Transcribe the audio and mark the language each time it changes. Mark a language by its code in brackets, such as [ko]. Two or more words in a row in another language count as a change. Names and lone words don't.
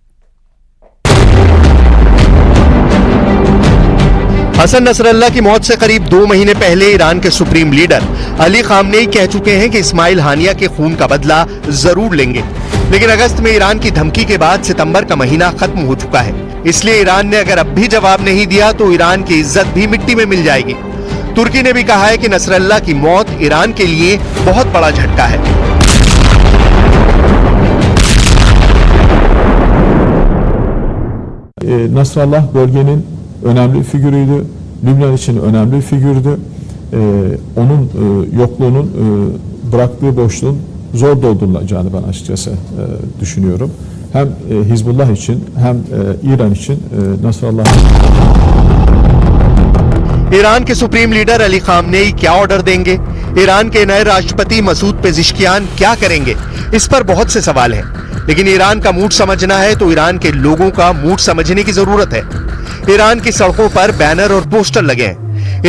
[hi] हसन नसरल्लाह की मौत से करीब 2 महीने पहले ईरान के [en] supreme leader [hi] अली खामनेई कह चुके हैं कि इस्माइल हानिया के खून का बदला जरूर लेंगे, लेकिन अगस्त में ईरान की धमकी के बाद सितंबर का महीना खत्म हो चुका है। इसलिए ईरान ने अगर अब भी जवाब नहीं दिया तो ईरान की इज्जत भी मिट्टी में मिल जाएगी। तुर्की ने भी कहा है कि नसरल्लाह की मौत ईरान के लिए बहुत बड़ा झटका है। [tr] Nasrallah bölgenin önemli figürüydü. Lübnan için önemli bir figürdü. Onun yokluğunun bıraktığı boşluğun zor doldurulacağını ben açıkçası düşünüyorum. Hem Hizbullah için hem İran için Nasrallah. [hi] ईरान के [en] supreme leader [hi] अली खामनेई क्या ऑर्डर देंगे? ईरान के नए राष्ट्रपति मसूद पेजेश्कियान क्या करेंगे? इस पर बहुत से सवाल हैं। लेकिन ईरान का मूड समझना है तो ईरान के लोगों का मूड समझने की जरूरत है। ईरान की सड़कों पर बैनर और पोस्टर लगे हैं।